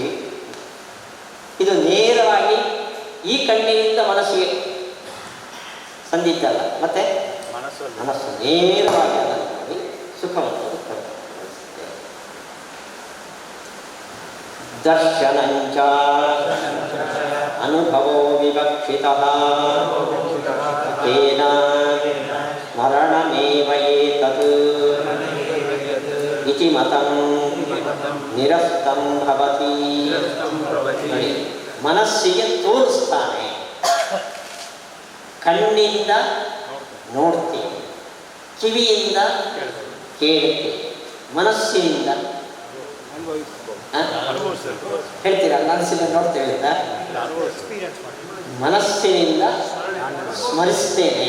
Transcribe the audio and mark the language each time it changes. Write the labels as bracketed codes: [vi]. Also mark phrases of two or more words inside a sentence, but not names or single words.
[kn] ಇದು ನೇರವಾಗಿ ಈ ಕಣ್ಣಿನಿಂದ ಮನಸ್ಸಿಗೆ ಸಂದಿದ್ದಲ್ಲ. ಮತ್ತೆ ಮನಸ್ಸು ನೇರವಾಗಿ ಅದನ್ನು ನೋಡಿ ಸುಖವನ್ನು ಕೊಡುತ್ತದೆ. [sa] ದರ್ಶನಂಚ ಅನುಭವೋ ವಿವಕ್ಷಿತಃ ತೇನ ಸ್ಮರಣಮೇವ ಏತತ್ ಇತಿ ಮತಂ ನಿರಸ್ತಂ ಭವತಿ. [kn] ಮನಸ್ಸಿಗೆ ತೋರಿಸ್ತಾನೆ, ಕಣ್ಣಿಂದ ನೋಡ್ತೀವಿ, ಕಿವಿಯಿಂದ ಕೇಳುತ್ತೀವಿ, ಮನಸ್ಸಿನಿಂದ ಹೇಳ್ತೀರ ಮನಸ್ಸಿನಿಂದ ನೋಡ್ತೇವೆ ಅಂತ, ಮನಸ್ಸಿನಿಂದ ಸ್ಮರಿಸ್ತೇನೆ.